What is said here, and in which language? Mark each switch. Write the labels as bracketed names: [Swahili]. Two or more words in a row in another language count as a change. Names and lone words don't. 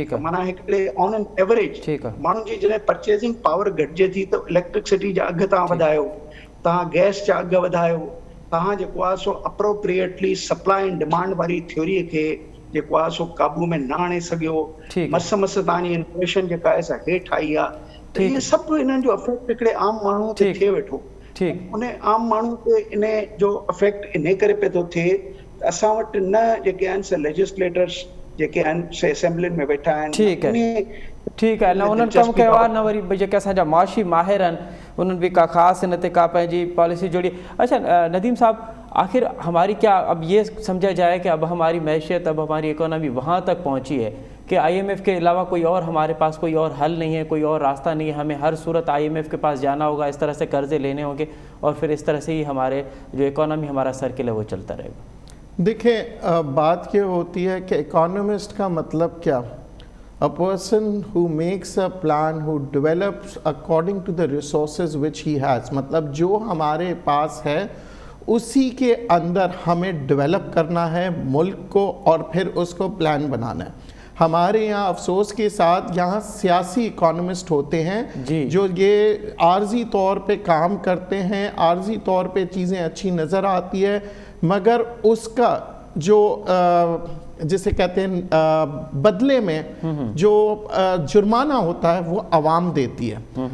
[Sindhi] माना हिकिड़े [English] on an average [Sindhi] माण्हुनि जी जॾहिं [English] purchasing power [Sindhi] घटिजे थी त इलेक्ट्रिसिटी जा अघु तव्हां वधायो, तव्हां गैस जा अघु वधायो, तव्हां जेको आहे सो [English] appropriately supply and demand [Sindhi] वारी थ्योरीअ खे जेको आहे सो काबू में न आणे सघियो, मस तव्हांजी इन्फ्लेशन जेका आहे सा हेठि आई आहे। त इहे सभु इन्हनि जो इफेक्ट हिकिड़े आम माण्हू ते थिए वेठो। उन आम माण्हू ते इन जो इफेक्ट इन करे पियो थो थिए त असां वटि न जेके आहिनि से लेजिस्लेटर्स जेके आहिनि से असेंबलियुनि में वेठा आहिनि। [Urdu] ٹھیک ہے, [Sindhi] न उन्हनि कमु कयो आहे, न वरी जेके असांजा मुआशी माहिर आहिनि उन्हनि भी का ख़ासि इन ते का पंहिंजी पॉलिसी जोड़ी। [Urdu] اچھا ندیم صاحب، آخر ہماری کیا اب یہ سمجھا جائے کہ اب ہماری معیشت، اب ہماری اکانومی وہاں تک پہنچی ہے کہ IMF کے علاوہ کوئی اور ہمارے پاس کوئی اور حل نہیں ہے، کوئی اور راستہ نہیں ہے، ہمیں ہر صورت IMF کے پاس جانا ہوگا، اس طرح سے قرضے لینے ہوں گے اور پھر اس طرح سے ہی ہمارے جو اکانومی ہمارا سرکل ہے وہ چلتا رہے گا? دیکھیے، بات یہ ہوتی ہے کہ اکانومسٹ کا مطلب کیا? [English] A person who makes a plan, who develops according to the resources which he has, [Urdu] مطلب جو ہمارے پاس ہے اسی کے اندر ہمیں ڈیولپ کرنا ہے ملک کو اور پھر اس کو پلان بنانا ہے. ہمارے یہاں افسوس کے ساتھ یہاں سیاسی اکانومسٹ ہوتے ہیں جو یہ عارضی طور پہ کام کرتے ہیں، عارضی طور پہ چیزیں اچھی نظر آتی ہے، مگر اس کا جو جسے کہتے ہیں بدلے میں جو جرمانہ ہوتا ہے وہ عوام دیتی ہے.